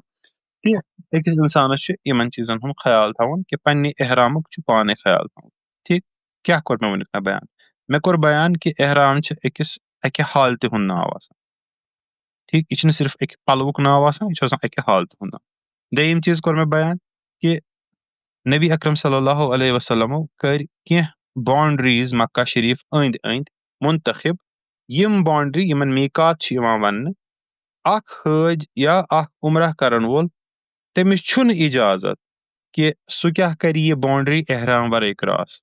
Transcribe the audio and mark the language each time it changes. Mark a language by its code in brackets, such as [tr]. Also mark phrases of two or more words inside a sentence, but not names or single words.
[ks] کہِ أکِس انسانس چھُ یِمن چیٖزن ہُنٛد خیال تھاوُن کہِ پننہِ احرامُک چھُ پانے خیال تھاوُن. ٹھیٖک کیاہ کوٚر مےٚ وُنیُک تام بیان. مےٚ کوٚر بیان کہِ احرام چھِ أکِس اکہِ حالتہِ ہُنٛد ناو آسان. ٹھیٖک یہِ چھُنہٕ صرف اکہِ پلوُک ناو آسان یہِ چھُ آسان اکہِ حالتہِ ہُنٛد ناو. دوٚیِم چیٖز کوٚر مےٚ بیان کہِ نبی اکرم [ar] صلی اللہ علیہ وسلمو [ks] کٔرۍ کینٛہہ باونڈریٖز مکہ شریٖف أنٛدۍ أنٛدۍ منتخب یِم باونڈری یِمن میٖقات چھِ یِوان وننہٕ. اکھ حٲج یا اکھ عمرہ کرن وول تٔمِس چھُنہٕ اِجازت کہِ سُہ کیاہ کرِ یہِ باونڈری احرام ورٲے کراس.